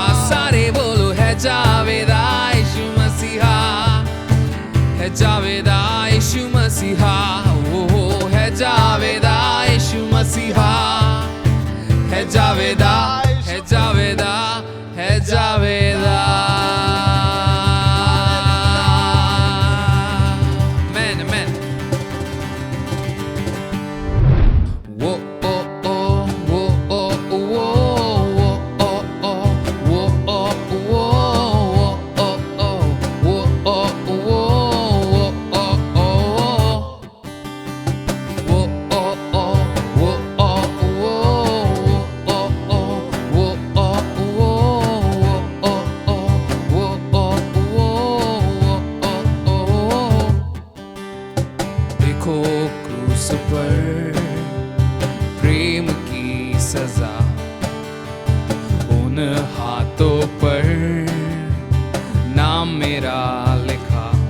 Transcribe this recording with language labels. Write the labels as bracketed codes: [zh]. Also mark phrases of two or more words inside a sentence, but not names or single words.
[hi] सारे बोलो है जावेदा यीशु मसीहा, है जावेदा यीशु मसीहा, ओ है जावेदा यीशु मसीहा, है जावेदा, है जावेदा, है जावेदा। [en] Amen, amen. Whoa, oh, oh, whoa, oh, whoa, whoa, oh, oh, whoa, oh, whoa, oh, oh, whoa, oh, whoa, oh, oh. [hi] देखो क्रूस पर प्रेम की सजा, उन हाथों पर नाम मेरा लिखा।